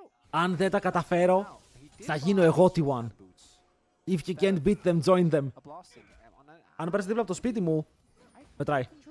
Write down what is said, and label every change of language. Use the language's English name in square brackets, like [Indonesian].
[Greek] Αν δεν τα καταφέρω, θα γίνω εγώ T1. [English] If you can't beat them, join them. [Greek] Αν πέρασε δίπλα από το σπίτι μου, μετράει.